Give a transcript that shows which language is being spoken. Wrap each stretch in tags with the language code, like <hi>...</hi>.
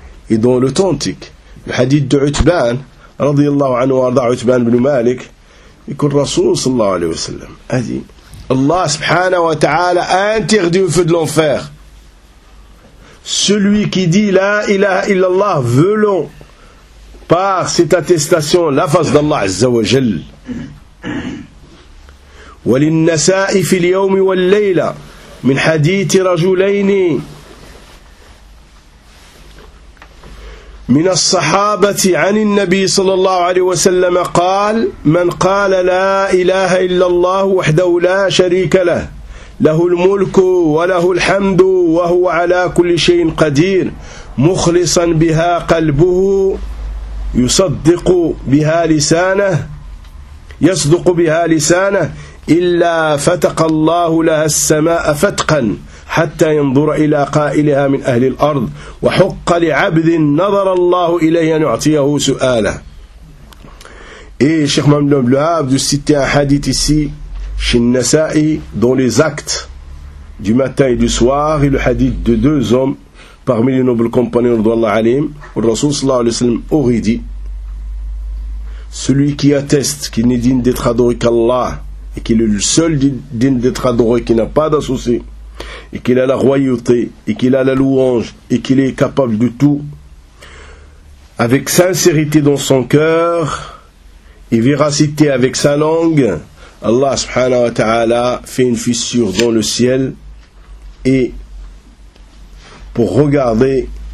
<fr>Et dans l'authentique, le hadith de Utban, radiyallahu anhu wa arda Utban ibn Malik, et que le Rasoul sallallahu alayhi wa sallam a dit, Allah subhanahu wa ta'ala a interdit au feu de l'enfer. Celui qui dit la ilaha illallah, velons par cette attestation la face d'Allah azza wa jal.</fr> <ar>وَلِلنَّسَاءِ فِي الْيَوْمِ وَالْلَيْلَ مِنْ حَدِيثِ رَجُلَيْنِ من الصحابة عن النبي صلى الله عليه وسلم قال من قال لا إله إلا الله وحده لا شريك له له الملك وله الحمد وهو على كل شيء قدير مخلصا بها قلبه يصدق بها لسانه يصدق بها لسانه إلا فتق الله لها السماء فتقا حتى ينظر إلى قائلها من أهل الأرض وحق لعبد نظر الله إليه أن يعطيه سؤاله.</ar> <fr>Et Cheikh Mamdou Abdel Wahab de citer un hadith ici chez Nasa'i dans les actes du matin et du soir, et le hadith de deux hommes parmi les nobles compagnons de Allah alayhim, où le Rasoul sallallahu alayhi wa sallam aurait dit, Celui qui atteste qu'il n'est digne d'être adoré qu'Allah, et qu'il est le seul digne d'être adoré, qui n'a pas d'associé, et qu'il a la royauté, et qu'il a la louange, et qu'il est capable de tout, avec sincérité dans son cœur, et véracité avec sa langue, Allah subhanahu wa ta'ala fait une fissure dans le ciel, et pour regarder</fr>